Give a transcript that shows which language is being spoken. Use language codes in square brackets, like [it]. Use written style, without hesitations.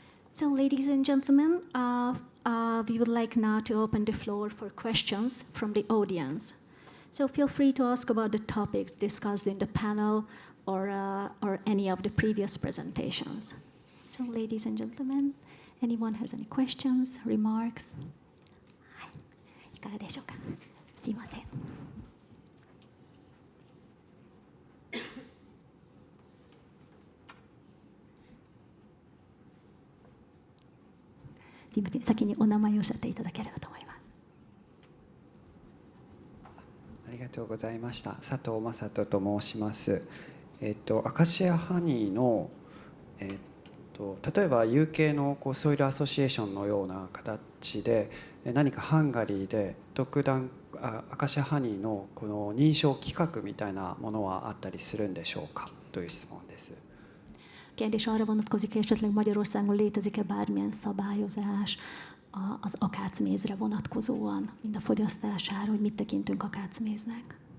[en] So, ladies and gentlemen, we would like now to open the floor for questions from the audience. So feel free to ask about the topics discussed in the panel or any of the previous presentations. So, ladies and gentlemen, anyone has any questions, remarks? [ja] はい、いかがでしょうか。すいません。すいません、先にお名前をおっしゃっていただければと思います。ありがとうございました。佐藤正人と申します。アカシアハニーの、例えば UK のソイルアソシエーションのような形で何かハンガリーで特段アカシアハニーのこの認証規格みたいなものはあったりするんでしょうかという質問です。 [hu] Kérdés arra vonatkozik, hogy esetleg Magyarországon létezik-e bármilyen szabályozás az akácmézre vonatkozóan, mind a fogyasztására, hogy mit tekintünk akácméznek.